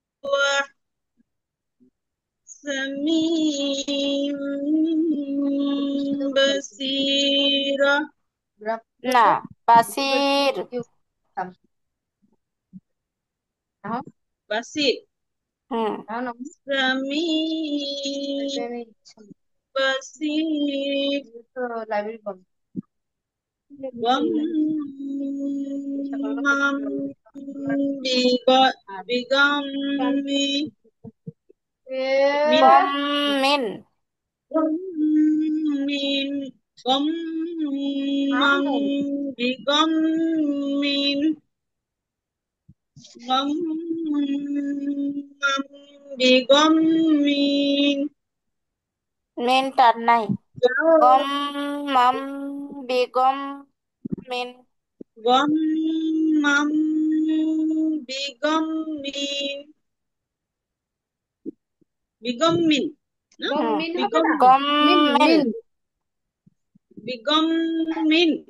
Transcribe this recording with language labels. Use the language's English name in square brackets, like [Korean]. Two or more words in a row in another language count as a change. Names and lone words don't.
[Bangla] সামিম বাসীরা। না, বাসির। বাসীর। হুম। সামিম বাসীর। লাইব্রেরি বন্ধ। [Arabic] غمًّا بغمٍّ مِن. غمّ مِن. غمٍّ. غمًّا بغمٍّ. غمًّا بغمٍّ. [Bangla] মিন টান নাই। [Arabic] غمّ مام بغمّ مِن. غمًّا بغمٍّ. [Bangla] বিগম্মিন না, [Arabic] গম হুম। [Bangla] মিন হবে না? [Arabic] বিগম্মিন। গম মিন মিন। মিন। বিগম্মিন।